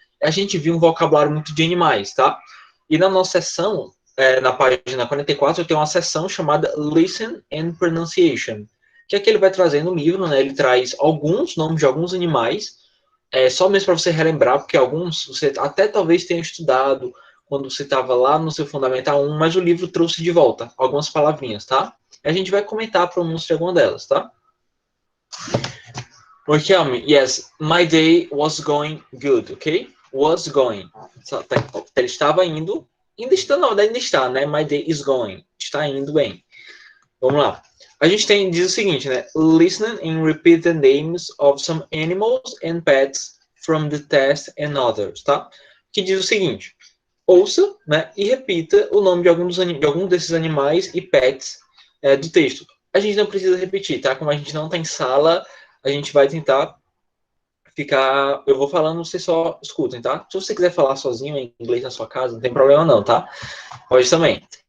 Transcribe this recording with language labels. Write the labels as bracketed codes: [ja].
[pt] A gente viu um vocabulário muito de animais, tá? E na nossa sessão, na página 44, tem uma seção chamada Listen and Pronunciation, que é que ele vai trazer no livro, né? Ele traz alguns nomes de alguns animais, só mesmo para você relembrar, porque alguns você até talvez tenha estudado quando você estava lá no seu Fundamental 1, mas o livro trouxe de volta algumas palavrinhas, tá? A gente vai comentar a pronúncia de alguma delas, tá? [en] Riquelme, yes, my day was going good, ok? Was going. [pt] Ele estava indo, ainda está, não, ainda está, né? [en] My day is going. [pt] Está indo bem. Vamos lá. A gente diz o seguinte, né? [en] Listen and repeat the names of some animals and pets from the test and others, tá? [pt] Que diz o seguinte: ouça, né? E repita o nome de algum desses animais e pets do texto. A gente não precisa repetir, tá? Como a gente não está em sala, a gente vai tentar ficar. Eu vou falando, vocês só escutem, tá? Se você quiser falar sozinho em inglês na sua casa, não tem problema não, tá? Pode também.